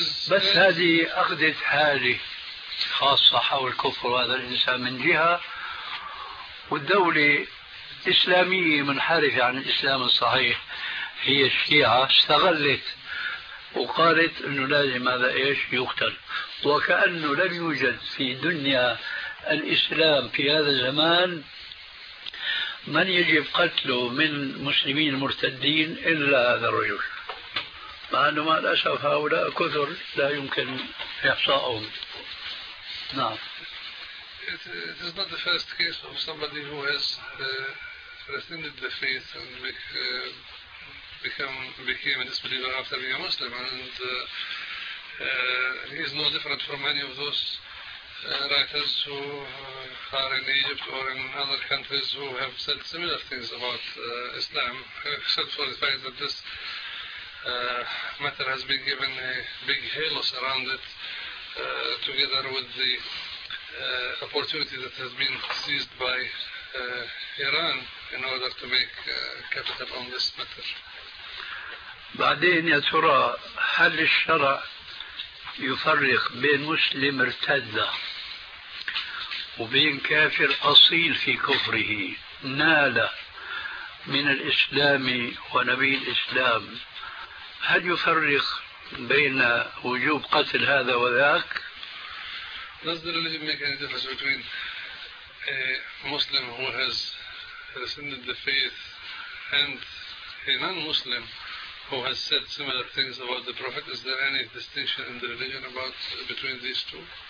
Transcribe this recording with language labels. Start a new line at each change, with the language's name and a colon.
Arabic: بس هذه أخذت حالي خاصة حول كفر هذا الإنسان من جهة، والدولة إسلامية منحرفة عن الإسلام الصحيح هي الشيعة استغلت وقالت أنه لازم هذا إيش يقتل، وكأنه لم يوجد في دنيا الإسلام في هذا الزمان من يجب قتله من مسلمين مرتدين إلا هذا الرجل، مع أنه مع الأسف هؤلاء كثر لا يمكن إحصاؤهم. نعم.
English: It is not the first case of somebody who has rescinded the faith and became a disbeliever after being a Muslim, and he is no different from many of those writers who are in Egypt or in other countries who have said similar things about Islam, except for the fact that this matter has been given a big halo around it, together with the opportunity that has been seized by Iran in order to make capital on this matter.
Arabic: بعدين يا ترى هل الشرع يفرق بين مسلم ارتد وبين كافر أصيل في كفره نال من الإسلام ونبي الإسلام؟ هل يفرق بين وجوب قتل هذا وذاك؟
English: Does the religion make any difference between a Muslim who has rescinded the faith and a non-Muslim who has said similar things about the Prophet? Is there any distinction in the religion about between these two?